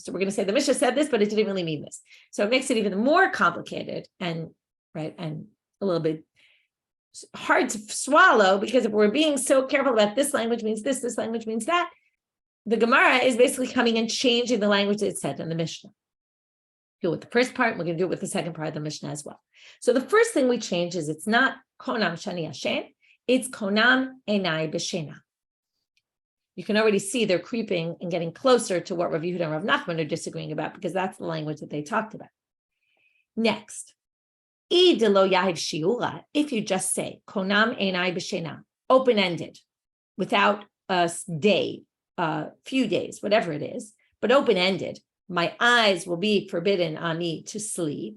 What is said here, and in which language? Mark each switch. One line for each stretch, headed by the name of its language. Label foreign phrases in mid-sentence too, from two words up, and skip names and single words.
English: So we're going to say the Mishnah said this, but it didn't really mean this. So it makes it even more complicated and a little bit hard to swallow, because if we're being so careful about this language means this language means that, the Gemara is basically coming and changing the language that it said in the Mishnah. Do it with the first part, and we're going to do it with the second part of the Mishnah as well. So the first thing we change is it's not
Hebrew: קונם שאני ישן, it's קונם עיני בשינה.
English: You can already see they're creeping and getting closer to what Rav Yehuda and Rav Nachman are disagreeing about, because that's the language that they talked about. Next, if you just say
Hebrew: קונם עיני בשינה,
English: open-ended, without a day, few days, whatever it is, but open-ended, my eyes will be forbidden on me to sleep.